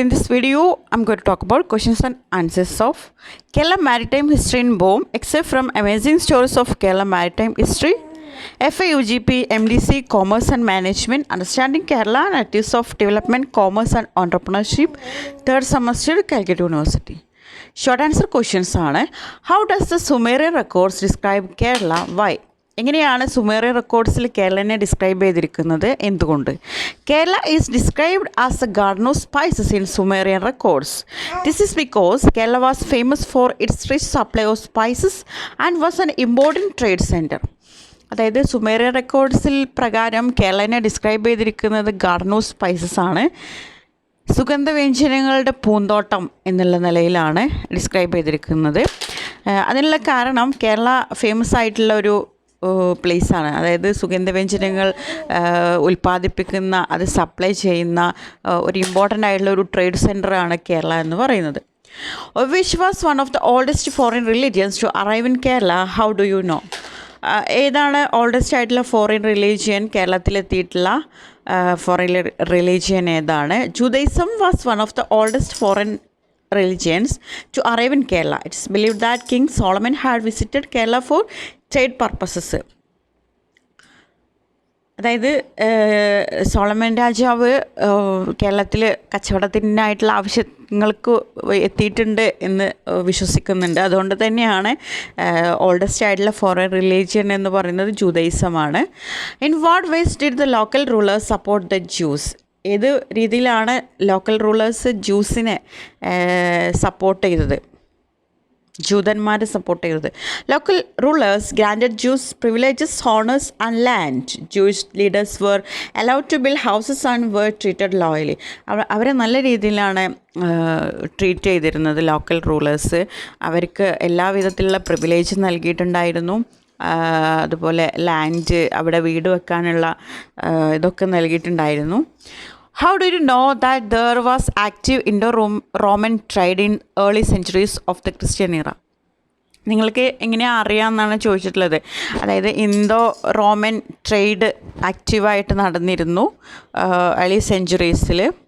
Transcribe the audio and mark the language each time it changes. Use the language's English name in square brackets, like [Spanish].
[English] In this video, I'm going to talk about questions and answers of Kerala Maritime History in BOM, except from Amazing Stories of Kerala Maritime History, FAUGP, MDC, Commerce and Management, Understanding Kerala, Natives of Development, Commerce and Entrepreneurship, third semester, Calicut University. Short answer questions are: how does the Sumerian records describe Kerala? Why? [Malayalam] എങ്ങനെയാണ് Sumerian റെക്കോർഡ്സിൽ കേരളനെ describe ചെയ്തിരിക്കുന്നത്? എന്തുകൊണ്ട്? [English] Kerala is described as a garden of spices in Sumerian records. This is because Kerala was famous for its rich supply of spices and was an important trade centre. [Malayalam] അതായത് Sumerian റെക്കോർഡ്സിൽ പ്രകാരം കേരളനെ describe ചെയ്തിരിക്കുന്നത് garden of spices ആണ്, സുഗന്ധവ്യഞ്ജനങ്ങളുടെ പൂന്തോട്ടം എന്നുള്ള നിലയിലാണ് describe ചെയ്തിരിക്കുന്നത്. അതിനുള്ള കാരണം കേരള ഫേമസ് ആയിട്ടുള്ള ഒരു പ്ലേസാണ്. അതായത് സുഗന്ധവ്യഞ്ജനങ്ങൾ ഉൽപ്പാദിപ്പിക്കുന്ന, അത് സപ്ലൈ ചെയ്യുന്ന ഒരു ഇമ്പോർട്ടൻ്റ് ആയിട്ടുള്ള ഒരു ട്രേഡ് സെൻറ്ററാണ് കേരള എന്ന് പറയുന്നത്. [English] Which was one of the oldest foreign religions to arrive in Kerala? How do you know? [Malayalam] ഏതാണ് ഓൾഡസ്റ്റ് ആയിട്ടുള്ള ഫോറിൻ റിലീജിയൻ? കേരളത്തിലെത്തിയിട്ടുള്ള ഫോറിൻ റിലീജിയൻ ഏതാണ്? [English] ജൂതയിസം was one of the oldest foreign religions to arrive in Kerala. It is believed that King Solomon had visited Kerala for trade purposes. [Malayalam] അതായത് Solomon രാജാവ് കേരളത്തിൽ കച്ചവടത്തിനായിട്ടുള്ള ആവശ്യങ്ങൾക്ക് എത്തിയിട്ടുണ്ട് എന്ന് വിശ്വസിക്കുന്നുണ്ട്. അതുകൊണ്ട് തന്നെയാണ് ഓൾഡസ്റ്റ് ആയിട്ടുള്ള ഫോറിൻ റിലീജിയൻ എന്ന് പറയുന്നത് ജൂതയിസമാണ്. [English] In what ways did the local rulers support the Jews? [Malayalam] ഏത് രീതിയിലാണ് ലോക്കൽ റൂളേഴ്സ് ജ്യൂസിനെ സപ്പോർട്ട് ചെയ്തത്, ജൂതന്മാരെ സപ്പോർട്ട് ചെയ്തത്? [English] Local rulers granted Jews privileges, honours and land. Jewish leaders were allowed to build houses and were treated loyally. [Malayalam] അവരെ നല്ല രീതിയിലാണ് treat ചെയ്തിരുന്നത് local rulers. അവർക്ക് എല്ലാവിധത്തിലുള്ള പ്രിവിലേജ് നൽകിയിട്ടുണ്ടായിരുന്നു. അതുപോലെ ലാൻഡ്, അവിടെ വീട് വെക്കാനുള്ള ഇതൊക്കെ നൽകിയിട്ടുണ്ടായിരുന്നു. [English] How do you know that there was active Indo-Roman trade in early centuries of the Christian era? [Malayalam] നിങ്ങൾക്ക് എങ്ങനെയാണ് അറിയാമെന്നാണ് ചോദിച്ചിട്ടുള്ളത്. അതായത് ഇന്തോ റോമൻ ട്രേഡ് ആക്റ്റീവായിട്ട് നടന്നിരുന്നു ഏർലി സെഞ്ച്വറീസിൽ.